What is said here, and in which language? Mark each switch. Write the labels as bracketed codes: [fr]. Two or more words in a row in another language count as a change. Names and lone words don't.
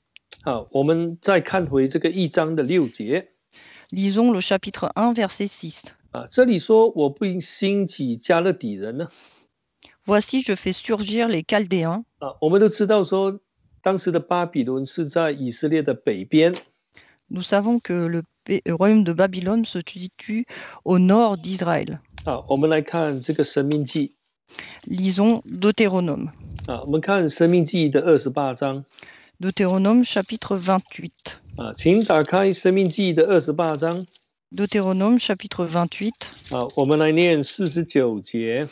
[zh] 好，我们再看回这个1章的6节。 [fr] Lisons le chapitre 1, verset 6. [zh] 这里说我不应兴起加勒底人呢。 [fr] Voici, je fais surgir les Chaldéens. [zh] 我们都知道说，当时的巴比伦是在以色列的北边。 [fr] Nous savons que le royaume de Babylone se situe au nord d'Israël. [zh] 我们来看这个申命记。 [fr] Lisons Deutéronome. [zh] 我们看申命记的28章。 [fr] Deutéronome chapitre 28. [zh] 请打开申命记的28章。 [fr] Deutéronome chapitre 28. [zh] 我们来念49节。